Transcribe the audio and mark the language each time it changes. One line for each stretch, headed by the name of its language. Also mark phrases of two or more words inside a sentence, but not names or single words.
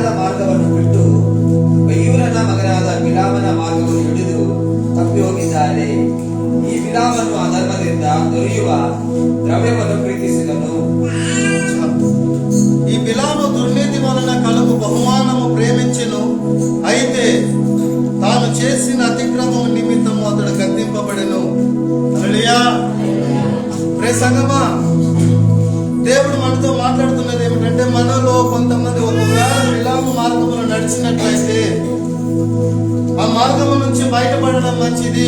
Kannada: ಮಾರ್ಗವನ್ನು ಬಿಟ್ಟು ಬಯ್ಯೂರನ ಮಗನಾದ ಬಿಲಾಮನ ಮಾರ್ಗವನ್ನು ಹಿಡಿದು ತಪ್ಪಿ ಹೋಗಿದ್ದಾರೆ. ಈ ಬಿಲಾಮನು ಅಧರ್ಮದಿಂದ ದೊರೆಯುವ ದ್ರವ್ಯವನ್ನು ಪ್ರೀತಿಸಿದನು.
Telugu: ఈ బిలాము దుర్నీతి వలన కలుగు బహుమానము ప్రేమించెను. అయితే తాను చేసిన అతిక్రమం నిమిత్తము అతడు గద్దింపబడెను. హల్లెలూయా. ప్రియ సంగమా, దేవుడు మనతో మాట్లాడుతున్నది ఏమిటంటే, మనలో కొంతమంది ఒకవేళ బిలాము మార్గములో నడిచినట్లయితే ఆ మార్గము నుంచి బయటపడడం మంచిది.